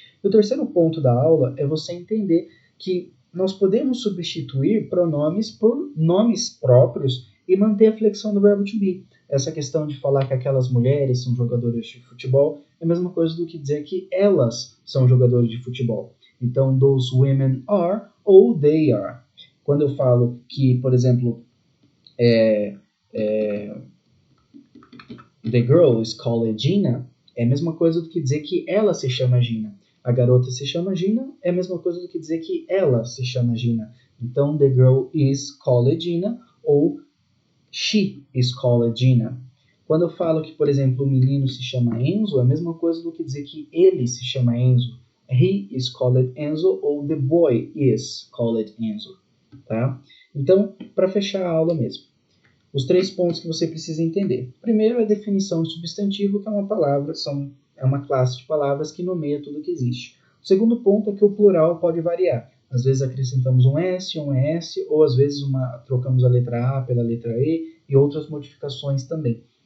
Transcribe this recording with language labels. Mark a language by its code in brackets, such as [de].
[pt] E o terceiro ponto da aula é você entender que nós podemos substituir pronomes por nomes próprios e manter a flexão do verbo to be. Essa questão de falar que aquelas mulheres são jogadoras de futebol é a mesma coisa do que dizer que elas são jogadoras de futebol. Então, [en] those women are [pt] ou [en] they are. [pt] Quando eu falo que, por exemplo, [en] the girl is called Gina, [pt] é a mesma coisa do que dizer que ela se chama Gina. A garota se chama Gina, é a mesma coisa do que dizer que ela se chama Gina. Então, [en] the girl is called Gina [pt] ou [en] she is called Gina. [pt] Quando eu falo que, por exemplo, o menino se chama Enzo, é a mesma coisa do que dizer que ele se chama Enzo. [en] He is called Enzo [pt] ou [en] the boy is called Enzo. [pt] Tá? Então, para fechar a aula mesmo, os 3 pontos que você precisa entender. Primeiro é a definição de substantivo, que é uma palavra, é uma classe de palavras que nomeia tudo que existe. O segundo ponto é que o plural pode variar. Às vezes acrescentamos um S, um ES, ou às vezes trocamos a letra A pela letra E e outras modificações também.